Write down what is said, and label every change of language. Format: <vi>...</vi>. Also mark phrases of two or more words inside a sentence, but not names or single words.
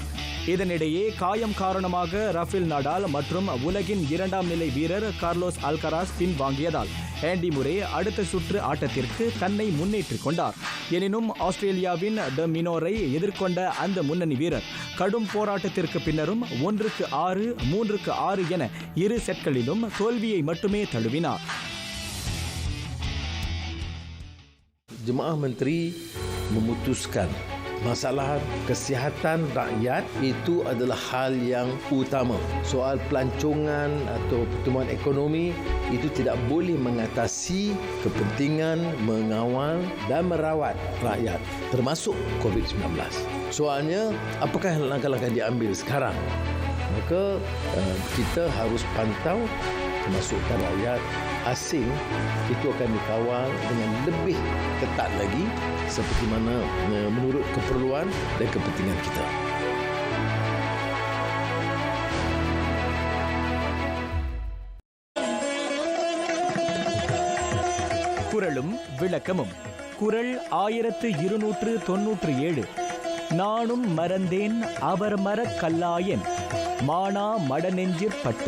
<ta>இதனிடையே காயம் காரணமாக ரஃபேல் நடால் மற்றும் உலகின் 2ஆம் நிலை வீரர் கார்லோஸ் அல்கராஸ் பின்வாங்கியதால் ஆண்டி முரே அடுத்த சுற்று ஆட்டத்திற்கு தன்னை முன்னேற்றிக் கொண்டார். எனினும் ஆஸ்திரேலியாவின் ட மினோரை எதிர்கொண்ட அந்த முன்னணி வீரர் கடும் போராட்டத்திற்கு பின்னரும் 1-6, 3-6 என 2 செட்களிலும் தோல்வியை மட்டுமே தழுவினார்.</ta> <ms>Jemaah Menteri memutuskan masalah kesihatan rakyat itu adalah hal yang utama. Soal pelancongan atau pertumbuhan ekonomi itu tidak boleh mengatasi kepentingan mengawal dan merawat rakyat termasuk COVID-19. Soalnya apakah langkah-langkah diambil sekarang? Maka kita harus pantau termasukkan rakyat asing itu akan dikawal dengan lebih ketat lagi seperti mana menurut keperluan dan kepentingan kita.</ms> <ta>குறளும் விளக்கமும். குறள் 1297. நானும் மறந்தேன் அவர் மறக் கல்லாயன் மானா மடநெஞ்சிற்பட்டு.</ta>